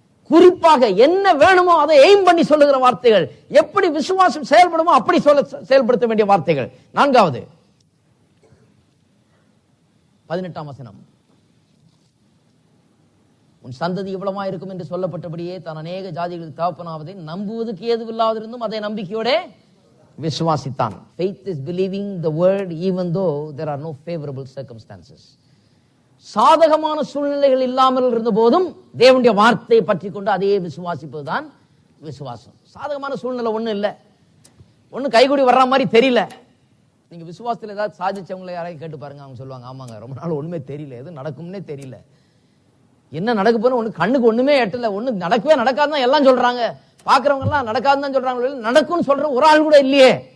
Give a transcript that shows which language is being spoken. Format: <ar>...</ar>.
<ta>குறிப்பாக என்ன வேணுமோ அதை எய்ம் பண்ணி சொல்லுகிற வார்த்தைகள், எப்படி விசுவாசம் செயல்படுமோ அப்படி செயல்படுத்த வேண்டிய வார்த்தைகள். 4வது 18ஆம் வசனம், உன் சந்ததி இவ்வளவா இருக்கும் என்று சொல்லப்பட்டபடியே தான் அநேக ஜாதிகளுக்கு தகப்பனாவதை நம்புவதற்கு ஏதுவில்லாதிருந்தும் அதை நம்பிக்கையோட விசுவாசித்தான்.</ta> <en>Faith is believing the word even though there are no favorable circumstances.</en> <ta>சாதகமான சூழ்நிலைகள் இல்லாமல் இருந்த போதும் தேவனுடைய வார்த்தையை பற்றி கொண்டு அதையே விசுவாசிப்பதுதான் விசுவாசம். சாதகமான சூழ்நிலை ஒண்ணும் இல்லை, ஒன்னும் கைகூடி வர்ற மாதிரி தெரியல. நீங்க விசுவாசத்தில் ஏதாவது சாதிச்சவங்களை யாரையும் கேட்டு பாருங்க, அவங்க சொல்லுவாங்க, ஆமாங்க ரொம்ப நாள் ஒண்ணுமே தெரியல, எது நடக்கும்னே தெரியல, என்ன நடக்க போன ஒண்ணு கண்ணுக்கு ஒண்ணுமே எட்டல, ஒண்ணு நடக்கவே நடக்காதுதான் எல்லாம் சொல்றாங்க, பாக்குறவங்க எல்லாம் நடக்காதுதான் சொல்றாங்க, நடக்கும்னு சொல்ற ஒரு ஆள் கூட இல்லையே.</ta>